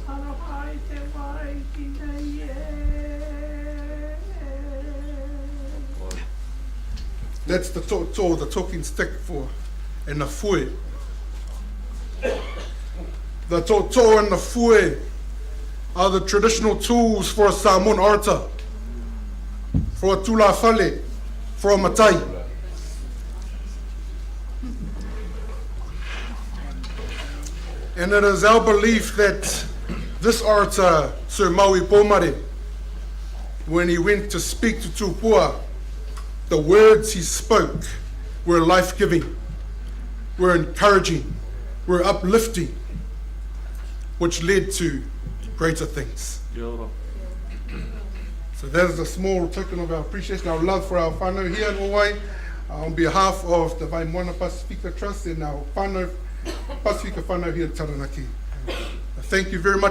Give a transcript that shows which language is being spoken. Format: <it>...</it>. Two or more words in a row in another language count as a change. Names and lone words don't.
<en>That's the tō, the talking stick for, and the fue. The tō and the fue are the traditional tools for a Samoan orator, for a</en> <sm>tula fale,</sm> <en>for a matai. And it is our belief that this orator, Sir Māui Pomare, when he went to speak to Tupua, the words he spoke were life-giving, were encouraging, were uplifting, which led to greater things. So that is a small token of our appreciation, our love for our whānau here in Ōwae. On behalf of the Vaimoana Pacifica Trust and our whānau, Pacifica whānau here in Taranaki. Thank you very much.</en>